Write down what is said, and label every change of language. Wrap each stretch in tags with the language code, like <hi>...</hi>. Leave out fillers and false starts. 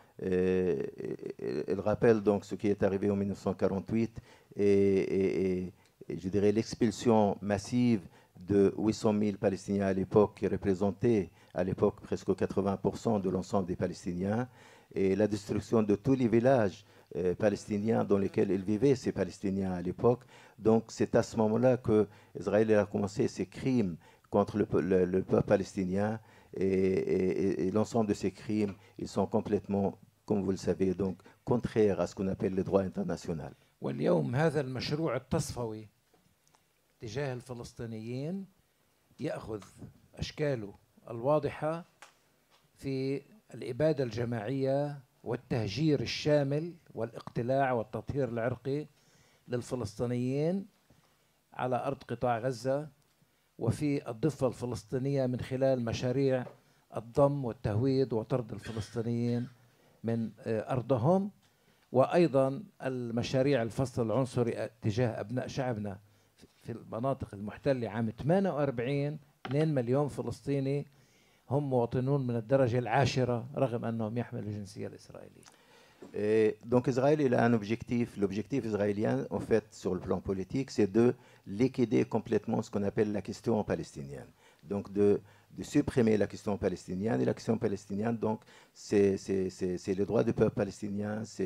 <fr>Il rappelle donc ce qui est arrivé en 1948 et je dirais l'expulsion massive de 800 000 Palestiniens à l'époque, qui représentaient à l'époque presque 80% de l'ensemble des Palestiniens, et la destruction de tous les villages palestiniens dans lesquels ils vivaient, ces Palestiniens à l'époque. Donc c'est à ce moment-là que Israël a commencé ses crimes contre le peuple palestinien, et l'ensemble de ces crimes, ils sont complètement, comme vous le savez, donc contraires à ce qu'on appelle le droit international.</fr> <ar>واليوم هذا المشروع التصفوي تجاه الفلسطينيين يأخذ أشكاله الواضحة في الإبادة الجماعية والتهجير الشامل والاقتلاع والتطهير العرقي للفلسطينيين على أرض قطاع غزة وفي الضفة الفلسطينية من خلال مشاريع الضم والتهويد وطرد الفلسطينيين من أرضهم، وأيضا المشاريع الفصل العنصري تجاه أبناء شعبنا في المناطق المحتلة عام 48. 2 مليون فلسطيني هم مواطنون من الدرجة العاشرة رغم أنهم يحملوا الجنسية الإسرائيلية.</ar> <fr>Donc Israël, il a un objectif. L'objectif israélien, en fait, sur le plan politique, c'est de liquider complètement ce qu'on appelle la question palestinienne. Donc de supprimer la question palestinienne. Et la question palestinienne, donc, c'est le droit du peuple palestinien.</fr>